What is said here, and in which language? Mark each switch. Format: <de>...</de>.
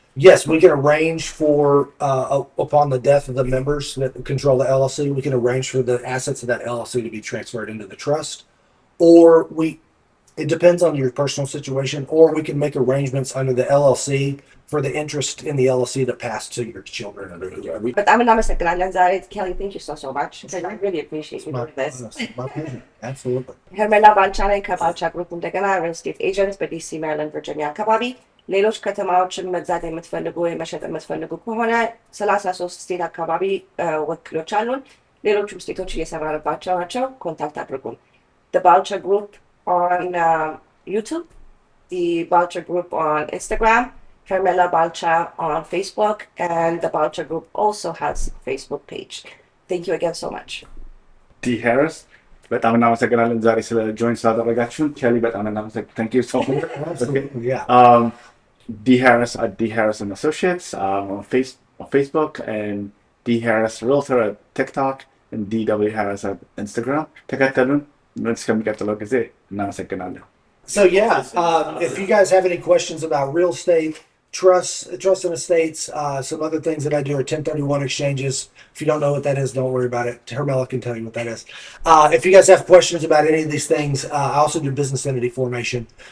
<en>Yes, we can arrange for, upon the death of the members that control the LLC, we can arrange for the assets of that LLC to be transferred into the trust. Or it depends on your personal situation, or we can make arrangements under the LLC for the interest in the LLC to pass to your children.</en> <am>በጣም እናመሰግናለን ዛሬ</am> <en>Kelly, thank you so much. I really appreciate you doing this. My pleasure. Absolutely.</en> <am>ሄርሜላ ባልቻ ነኝ ከባልቻ ግሩፕ እንደገና ሪል ስቴት ኤጀንት በዲሲ ሜሪላንድ ቨርጂኒያ አካባቢ። ሌሎች ከተማዎችን መግዛት የምትፈልጉ ወይ መሸጥ የምትፈልጉ ከሆነ 33 ስቴት አካባቢ ወኪሎች አሉን። ሌሎችም ስቴቶች እየሰራንባቸው ናቸው። ኮንታክት አድርጉን።</am> <en>The Balcha Group on YouTube, the Balcha Group on Instagram, Hermela Balcha on Facebook, and the Balcha Group also has a Facebook page. Thank you again so much.</en> <am>Dee Harris, በጣም እናመሰግናለን ዛሬ ስለ ጆይን ስላደረጋችሁን። ኬሊ በጣም እናመሰግናለን።</am> <en>Thank you so much. Absolutely, yeah. Dee Harris at Dee Harris and Associates on Facebook, and Dee Harris Realtor at TikTok, and DW Harris at Instagram.</en> <am>ተከተሉን። እስከሚቀጥለው ጊዜ እናመሰግናለን።</am> <en>So if you guys have any questions about real estate, trust and estates. Some other things that I do are 1031 exchanges. If you don't know what that is, don't worry about it. Hermela can tell you what that is. If you guys have questions about any of these things, I also do business entity formation.</en>